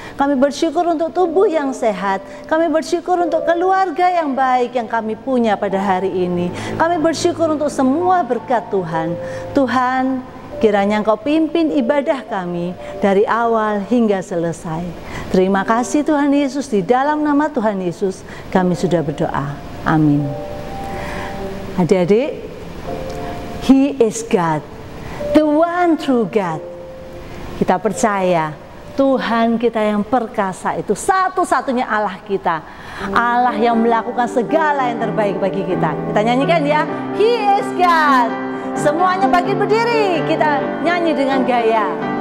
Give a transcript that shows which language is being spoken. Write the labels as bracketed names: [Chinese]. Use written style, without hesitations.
[Indonesian] Kami bersyukur untuk tubuh yang sehat. Kami bersyukur untuk keluarga yang baik yang kami punya pada hari ini. Kami bersyukur untuk semua berkat Tuhan. Tuhan, kiranya Engkau pimpin ibadah kami dari awal hingga selesai. Terima kasih Tuhan Yesus, di dalam nama Tuhan Yesus kami sudah berdoa. Amin. Adik-adik, [English] He is God, the one true God. [Indonesian] Kita percaya Tuhan kita yang perkasa itu satu-satunya Allah kita. Allah yang melakukan segala yang terbaik bagi kita. Kita nyanyikan ya, [English] He is God. [Indonesian] Semuanya bangkit berdiri, kita nyanyi dengan gaya.